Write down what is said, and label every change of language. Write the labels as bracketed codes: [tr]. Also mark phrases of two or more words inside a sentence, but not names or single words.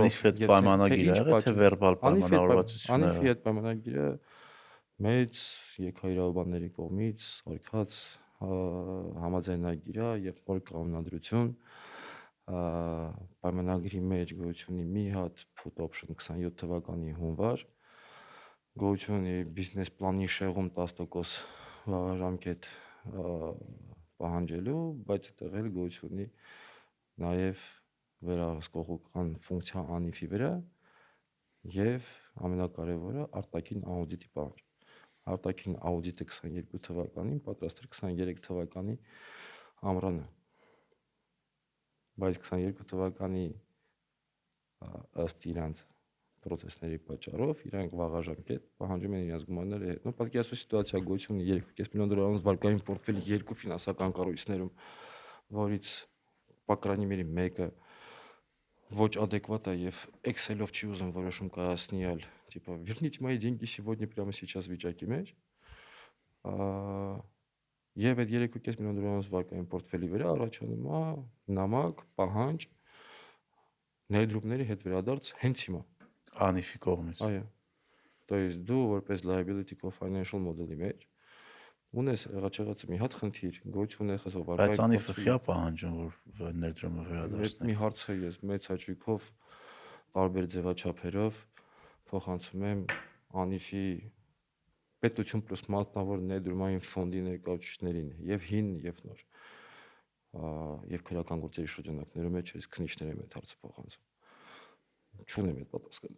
[hy] Անիֆի հետ պայմանագիր ա եղել, թե վերբալ պայմանավորվածություն ա Անիֆի հետ պայմանագիրը մեծ եկայրավանների կողմից արկած համաձայնագիր ա եւ նոր կանոնադրություն պայմանագրի մեջ գոյություն ունի մի հատ [en] put option [hy] 27 թվականի հունվար գոյություն ունի բիզնես պլանի շեղում 10% վաղաժամկետ պահանջելու, բայց այդտեղ էլ գոյություն ունի նաեւ վերահսկողական ֆունկցիա անիֆի վրա եւ ամենակարևորը արտաքին աուդիտի պահանջ։ Արտաքին աուդիտը 22 թվականին պատրաստել 23 թվականի ամռանը։ Բայց 22 թվականի ըստ իրանց process-ների պատճառով իրանք վաղաժամկետ պահանջում են իրենց գումարները հետ։ Պատկերացրու սիտուացիա գոյություն ունի 2.5 միլիոն դոլարանոց վարկային պորտֆելի երկու ֆինանսական կառույցներում, որից [ru] по крайней мере [hy] մեկը ոչ адекват է եւ Excel-ով չի ուզում որոշում կայացնել, [ru] типа верните мои деньги сегодня прямо сейчас [hy] վիճակի մեջ։ Եվ այդ 3.5 միլիոն դոլարանոց վարկային պորտֆելի վրա առաջանում է նամակ, պահանջ ներդրումների հետ վերադարձ հենց հիմա։ Անիֆի կողմից։ Այո։ [ru] То есть [hy] դու որպես [en] liability co-financial model- [hy] ի մեջ ունես եղած մի հատ խնդիր, գոյություն ունի խզով վարկային։ Բայց Անիֆը խիա պահանջում որ ներդրումը վերադարձնի։ Մի հարցը ես մեծ հաճույքով տարբեր ձևաչափերով փոխանցում եմ Անիֆի պետություն պլյուս մասնավոր ներդրումային ֆոնդի ներկայացուցիչներին եւ հին եւ նոր եւ քրական գործերի շրջանակներում մեջ ես քննիչներ եմ այդ հարցը փոխանցում։ Չունեմ այդ պատասխանը։